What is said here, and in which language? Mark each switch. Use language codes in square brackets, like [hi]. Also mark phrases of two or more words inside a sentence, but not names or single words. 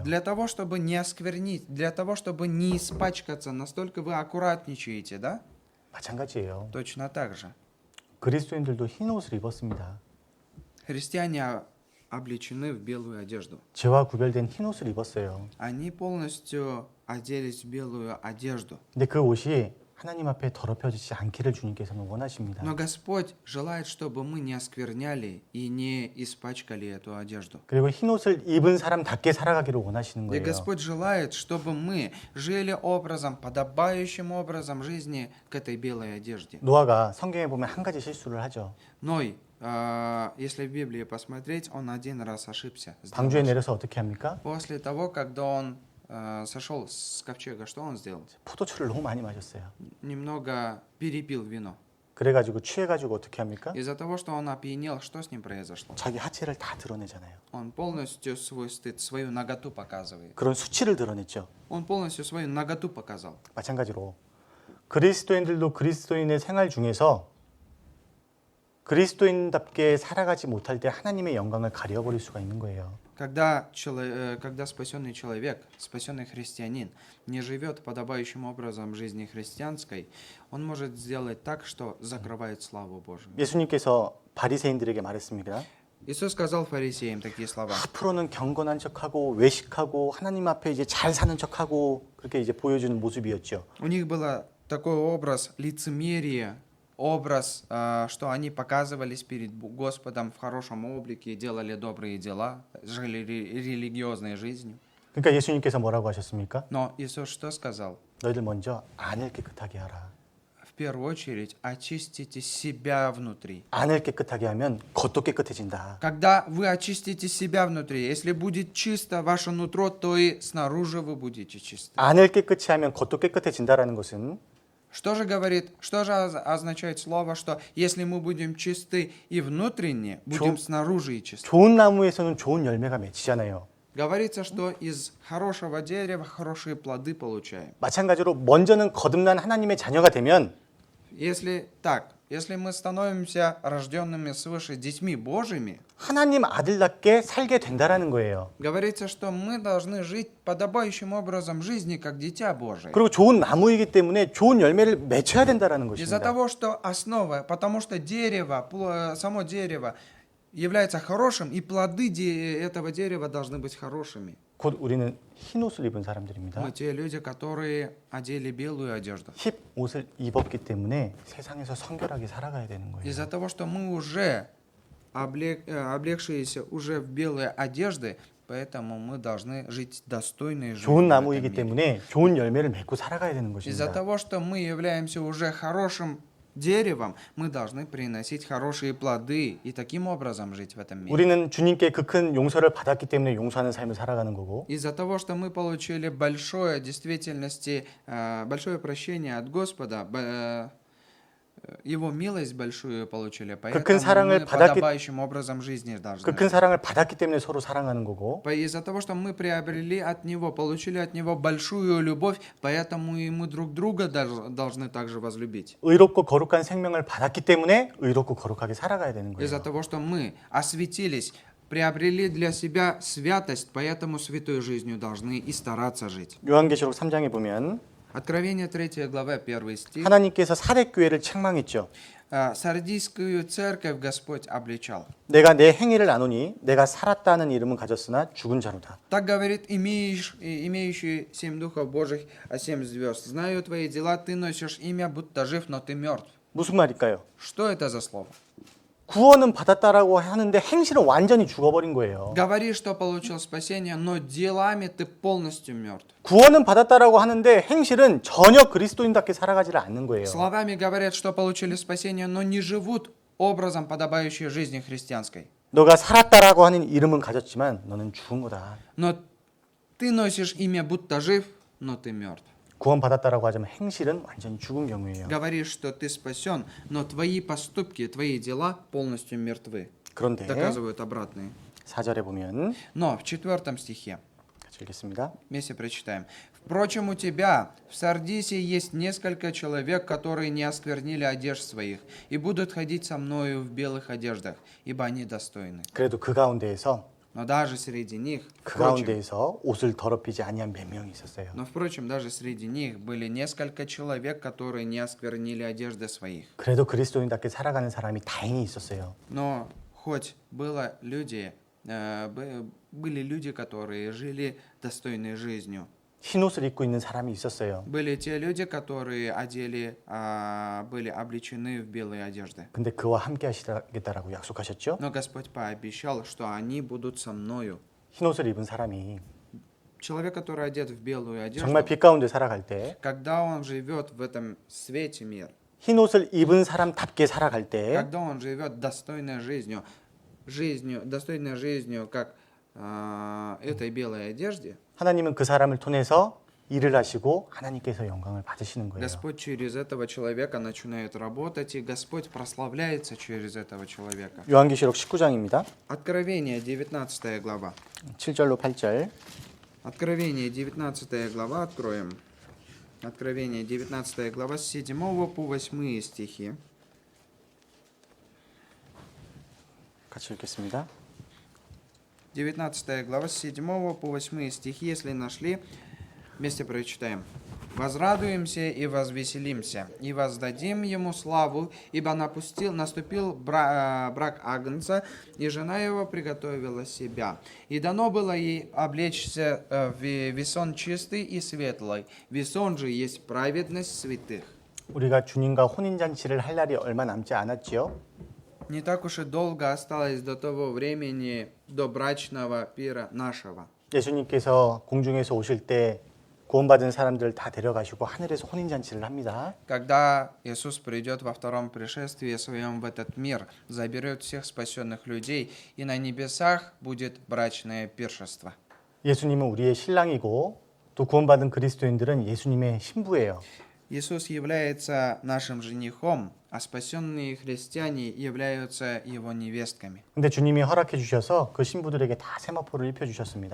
[ru] Для того, чтобы не осквернить, для того, чтобы не испачкаться, настолько вы аккуратничаете, да? [ko] 마찬가지예요. [ru] Точно так же. [ko] 그리스도인들도 흰 옷을 입었습니다. [ru] Христиане облечены в белую одежду. [ko] 죄와 구별된 흰 옷을 입었어요. [ru] Они полностью оделись в белую одежду. [ko] 근데 그 옷이 하나님 앞에 더럽혀지지 않기를 주님께서는 원하십니다. [ru] Но Господь желает, чтобы мы не оскверняли и не испачкали эту одежду. [ko] 그리고 흰 옷을 입은 사람답게 살아가기를 원하시는 [ru] И [ko] 거예요. [ru] Господь желает, чтобы мы жили образом, подобающим образом жизни к этой белой одежде. [ko] 노아가 성경에 보면 한 가지 실수를 하죠. [ru] Ной, если в Библии посмотреть, он один раз ошибся. [ko] 방주에 내려서 어떻게 합니까? [ru] После того, когда он сошел с ковчега, что он сделал? [ko] 포도주를 너무 많이 마셨어요. [ru] Немного перепил вино. [ko] 그래가지고 취해가지고 어떻게 합니까? [ru] Из-за того, что он опьянел, что с ним произошло? [ko] 자기 하체를 다 드러내잖아요. [ru] Он полностью свой стыд, свою наготу показывает. [ko] 그런 수치를 드러냈죠. [ru] Он полностью свою наготу показал. [ko] 마찬가지로 그리스도인들도 그리스도인의 생활 중에서 그리스도인답게 살아가지 못할 때 하나님의 영광을 가려버릴 수가 있는 거예요. [ru] Когда спасенный человек, спасенный христианин, не живет подобающим образом жизни христианской, он может сделать так, что закрывает славу Божию. [ko] 예수님께서 바리새인들에게 말했습니다. [ru] Иисус сказал фарисеям такие слова. [ko] 앞으로는 경건한 척하고 외식하고 하나님 앞에 이제 잘 사는 척하고 그렇게 이제 보여주는 모습이었죠. [ru] У них был такой образ лицемерия, образ, что они показывались перед Господом в хорошем облике, делали добрые дела, жили религиозной жизнью. [ko] 그러니까 예수님께서 뭐라고 하셨습니까? [ru] Но Иисус что сказал? [ko] 너희들 먼저 안을 깨끗하게 하라. [ru] В первую очередь очистите себя внутри. [ko] 안을 깨끗하게 하면 겉도 깨끗해진다. [ru] Когда вы очистите себя внутри, если будет чисто ваше нутро, то и снаружи вы будете чисты. [ko] 안을 깨끗이 하면 겉도 깨끗해진다라는 것은 [ru] Что же говорит, что же означает слово, что если мы будем чисты и внутренне, будем снаружи и чисты? [ko] 좋은 나무에서는 좋은 열매가 맺히잖아요. [ru] Говорится, что из хорошего дерева хорошие плоды получаем. [ko] 마찬가지로 먼저는 거듭난 하나님의 자녀가 되면 [ru] Если мы становимся рожденными свыше детьми Божьими, [ko] 하나님 아들답게 살게 된다라는 거예요. [ru] говорится, что мы должны жить подобающим образом жизни, как дитя Божие. [ko] 그리고 좋은 나무이기 때문에 좋은 열매를 맺혀야 된다라는 [ru] Из-за [ko] 것입니다. [ru] того, что основа, потому что дерево, само дерево является хорошим, и плоды этого дерева должны быть хорошими. [ko] 곧 우리는 흰 옷을 입은 사람들입니다. [ru] Мы те люди, которые одели белую одежду. [ko] 흰 옷을 입었기 때문에 세상에서 성결하게 살아가야 되는 거예요. [ru] Из-за того, что мы уже облегшиеся уже в белые одежды, поэтому мы должны жить достойной жизнью. [ko] 좋은 [ru] в этом [ko] 나무이기 [ru] мире. [ko] 때문에 좋은 열매를 맺고 살아가야 되는 [ru] Из-за [ko] 것입니다. [ru] того, что мы являемся уже хорошим деревом, мы должны приносить хорошие плоды и таким образом жить в этом мире. [ko] 우리는 주님께 그 큰 용서를 받았기 때문에 용서하는 삶을 살아가는 거고 [ru] Из-за того, что мы получили большое, действительности, большое прощение от Господа, Его милость большую получили, поэтому [ko] 큰 사랑을 [ru] мы [ko] 받았기- [ru] подобающим образом жизни должны [ko] 그 큰 [ru] жить. [ko] 사랑을 받았기 때문에 서로 사랑하는 거고 [ru] Из-за того, что мы приобрели от Него, получили от Него большую любовь, поэтому и мы друг друга должны также возлюбить. [ko] 의롭고 거룩한 생명을 받았기 때문에 의롭고 거룩하게 살아가야 되는 [ru] Из-за [ko] 거예요. [ru] того, что мы осветились, приобрели для себя святость, поэтому святой жизнью должны и стараться жить. [ko] 요한계시록 3장에 보면 [ru] Откровение 3 глава 1 стих. [ko] 하나님께서 사대교회를 책망했죠. [ru] Сардийскую церковь Господь обличал. [ko] 내가 내 행위를 아노니 내가 살았다는 이름은 가졌으나 죽은 자로다. [ru] Так говорит имеющий 7 духов Божьих, 7 звезд. Знаю твои дела, ты носишь имя, будто жив, но ты мертв. [ko] 무슨 말일까요? [ru] Что это за слово? [ko] 구원은 받았다라고 하는데 행실은 완전히 죽어버린 거예요. [ru] Говори, что получил спасение, но делами ты полностью мертв. [ko] 구원은 받았다라고 하는데 행실은 전혀 그리스도인답게 살아가지를 않는 거예요. [ru] Словами говорят, что получили спасение, но не живут образом, подобающей жизни христианской. [ko] 너가 살았다라고 하는 이름은 가졌지만 너는 죽은 거다. [ru] Но ты носишь имя, будто жив, но ты мертв. [ko] 구원 받았다라고 하지만 행실은 완전히 죽은 경우예요. [ru] Говоришь, что ты спасен, но твои поступки, твои дела полностью мертвы. [ko] 그런데 [ru] Доказывают обратные. [ko] 4절에 보면 [ru] Но в 4 стихе, [ko] 같이 읽겠습니다. [ru] вместе прочитаем. Впрочем, у тебя в Сардисе есть несколько человек, которые не осквернили одежд своих, и будут ходить со мною в белых одеждах, ибо они достойны. [ko] 그래도 그 가운데에서 [ru] Но даже среди них, [ko] 그 가운데에서 옷을 더럽히지 아니한 몇 명이 있었어요. [ru] впрочем, даже среди них были несколько человек, которые не осквернили одежды своих. [ko] 그래도 그리스도인답게 살아가는 사람이 다행히 있었어요. [ru] Но хоть были люди, которые жили достойной жизнью, [ko] 흰 옷을 입고 있는 사람이 있었어요. [ru] Были те люди, которые были облечены в белые одежды. [ko] 근데 그와 함께 하시겠다라고 약속하셨죠? [ru] Но Господь пообещал, что они будут со мною. [ko] 흰 옷을 입은 사람이 [ru] Человек, который одет в белую одежду, [ko] 정말 빛 가운데 살아갈 때, [ru] когда он живет в этом свете мира, [ko] 흰 옷을 입은 사람답게 살아갈 때 [ru] когда он живет достойной жизнью, как этой белой одежде, [ko] 하나님은 그 사람을 통해서 일을 하시고 하나님께서 영광을 받으시는 거예요. [ru] Господь через этого человека начинает работать, и Господь прославляется через этого человека. [ko] 요한계시록 19장입니다. [ru] Откровение, 19 глава. [ko] 7절로 8절. [ru] Откровение, 19 глава, откроем. Откровение, 19 глава, с 7 по 8 стихи. [ko] 같이 읽겠습니다. [ru] 19 глава, с 7 по 8 стихи, если нашли, вместе прочитаем. «Возрадуемся и возвеселимся, и воздадим ему славу, ибо наступил брак Агнца, и жена его приготовила себя. И дано было ей облечься в весон чистый и светлый. Весон же есть праведность святых». [ko] 우리가 주님과 혼인잔치를 할 날이 얼마 남지 않았지요? [ru] Не так уж и долго осталось до того времени, до брачного пира нашего. [ko] 예수님께서 공중에서 오실 때 구원받은 사람들 다 데려가시고 하늘에서 혼인잔치를 합니다. [ru] Когда Иисус придет во втором пришествии своем в этот мир, заберет всех спасенных людей, и на небесах будет брачное пиршество. [ko] 예수님은 우리의 신랑이고 또 구원받은 그리스도인들은 예수님의 신부예요. [ru] Иисус является нашим женихом, а спасенные христиане являются его невестками. [ko] 근데 주님이 허락해 주셔서 그 신부들에게 다 세마포를 입혀 주셨습니다.